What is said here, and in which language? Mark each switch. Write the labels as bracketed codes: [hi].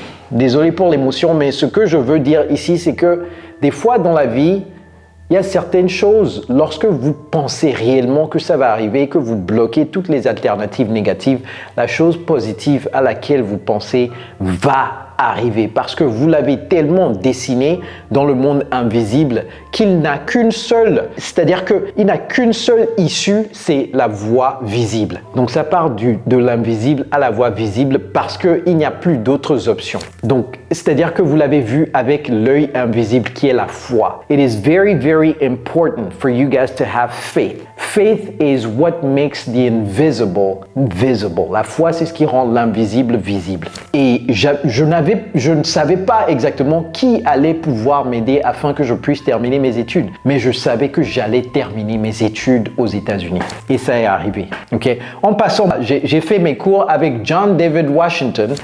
[fr] Désolé pour l'émotion, mais ce que je veux dire ici, c'est que des fois dans la vie, il y a certaines choses, lorsque vous pensez réellement que ça va arriver, que vous bloquez toutes les alternatives négatives, la chose positive à laquelle vous pensez va arriver parce que vous l'avez tellement dessiné dans le monde invisible qu'il n'a qu'une seule, c'est-à-dire qu'il n'a qu'une seule issue, c'est la voie visible. Donc ça part de l'invisible à la voie visible parce qu'il n'y a plus d'autres options. Donc c'est-à-dire que vous l'avez vu avec l'œil invisible qui est la foi. [en] It is very important for you guys to have faith. Faith is what makes the invisible visible. [fr] La foi, c'est ce qui rend l'invisible visible. Et je ne savais pas exactement qui allait pouvoir m'aider afin que je puisse terminer mes études. Mais je savais que j'allais terminer mes études aux États-Unis. Et ça est arrivé. Okay? En passant, j'ai fait mes cours avec John David Washington.